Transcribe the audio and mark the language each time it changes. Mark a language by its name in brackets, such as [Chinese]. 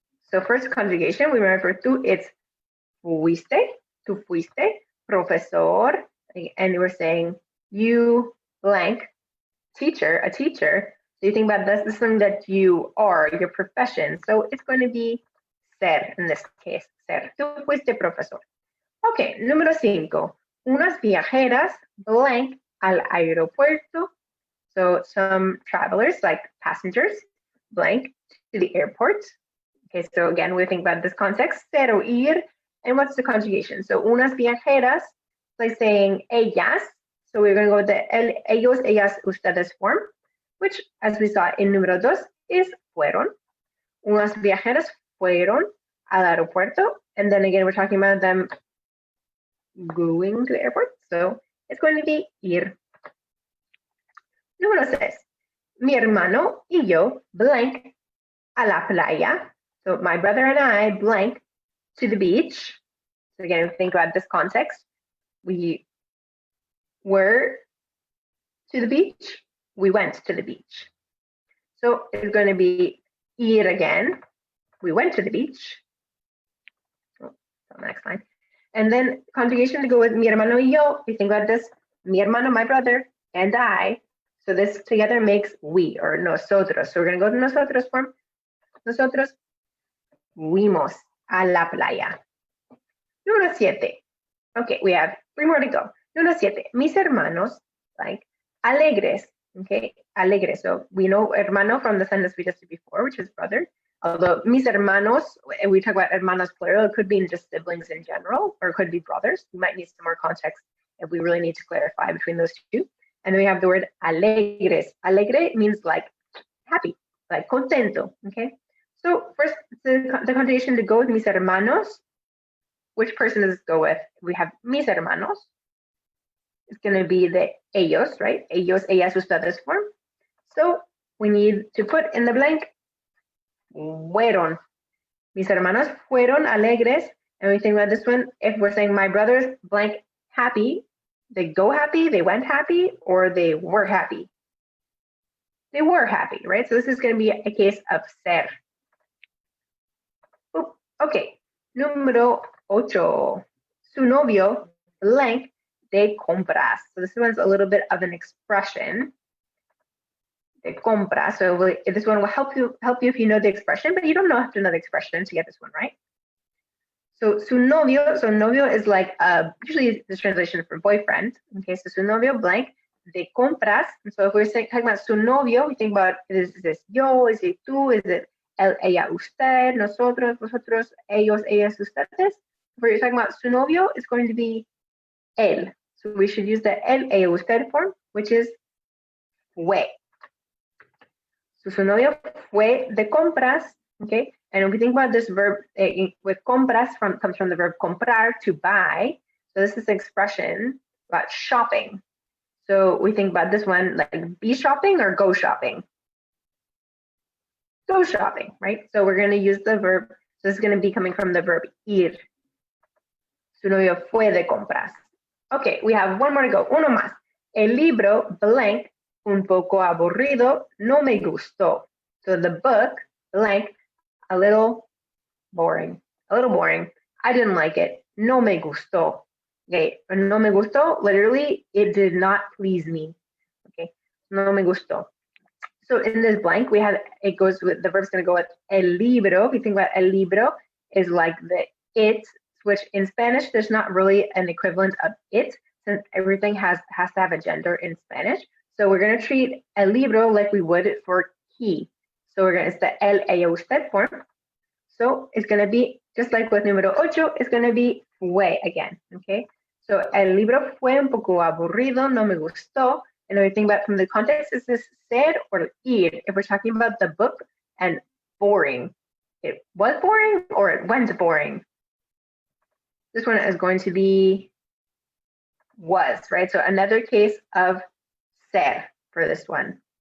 [English] So first conjugation, we remember for tú, it's [Spanish] fuiste, tú fuiste, profesor, [English] and we're saying you blank, teacher, a teacher. So you think about this is something that you are, your profession. So it's going to be ser in this case, ser. [Spanish] Tú fuiste profesor. Okay, número 5. Unas viajeras blank al aeropuerto. [English] So some travelers, like passengers, blank to the airport. Okay, so again, we think about this context, [Spanish] ser o ir. [English] And what's the conjugation? So [Spanish] unas viajeras, [English] like saying ellas. So we're going to go with the el, ellos, ellas, ustedes form, which, as we saw in número 2, is fueron. [Spanish] Unas viajeras fueron al aeropuerto. [English] And then again, we're talking about them going to the airport. So it's going to be ir. [Spanish] Número 6. Mi hermano y yo blank a la playa. [English] So my brother and I blank to the beach. So again, think about this context. We were to the beach. We went to the beach. So it's going to be ir again. We went to the beach. Oh, next line. And then conjugation to go with [Spanish] mi hermano y yo. [English] We think about this. [Spanish] Mi hermano, [English] my brother, and I. So this together makes we or nosotros. So we're going to go to nosotros form. [Spanish] Nosotros fuimos a la playa. Número 7. [English] Okay, we have 3 more to go. Número 7. [Spanish] Mis hermanos, like alegres. Okay, alegres. [English] So we know hermano from the sentence we just did before, which is brother. Although [Spanish] mis hermanos, [English] and we talk about hermanos plural, it could be just siblings in general, or it could be brothers. We might need some more context if we really need to clarify between those two. And then we have the word alegres. Alegre means like happy, [Spanish] like contento. [English] Okay. So first, the conjugation to go with mis hermanos. Which person does this go with? We have mis hermanos. It's going to be the ellos, right? [Spanish] Ellos, ellas, ustedes form. [English] So we need to put in the blank fueron. [Spanish] Mis hermanos fueron alegres [English] And we think about this one, if we're saying my brother's blank happy, they go happy, they went happy, or they were happy. They were happy, right? So this is going to be a case of ser. Ooh, okay, número 8. [Spanish] Su novio blank de compras. [English] So this one's a little bit of an expression. De compras. So this one will help you if you know the expression, but you don't have to know the expression to get this one right. So su novio, so novio is like usually the translation for boyfriend. Okay, so [Spanish] su novio [English] blank de compras. And so if we're talking about su novio, we think about is this yo, is it tú, is it él, ella, usted, nosotros, vosotros, ellos, ellas, ustedes. If we're talking about [Spanish] su novio, [English] it's going to be él. So we should use the él, ella, usted form, which is fue. [Spanish] So su novio fue de compras, okay? [English] And if we think about this verb with compras comes from the verb comprar, to buy. So this is an expression about shopping. So we think about this one like be shopping or go shopping. Go shopping, right? So we're going to use the verb. So this is going to be coming from the verb ir. Su novio fue de compras. Okay, we have one more to go. [Spanish] Uno más. El libro blank un poco aburrido, no me gustó. [English] So the book blank, a little boring. I didn't like it. [Spanish] No me gustó. [English] Okay, [Spanish] no me gustó, [English] literally, it did not please me. Okay, no me gustó. So in this blank, we have, it goes with, the verb's going to go with el libro. If you think about [Spanish] el libro, [English] is like the it, which in Spanish, there's not really an equivalent of it, since everything has to have a gender in Spanish. So we're going to treat el libro like we would for he. So it's the el, ella, usted form. So it's going to be, just like with número 8, it's going to be fue again, okay? [Spanish] So el libro fue un poco aburrido, no me gustó. [English] And when we think about from the context, is this ser or ir? If we're talking about the book and boring, it was boring or it went boring? This one is going to be was, right? So another case of ser for this one.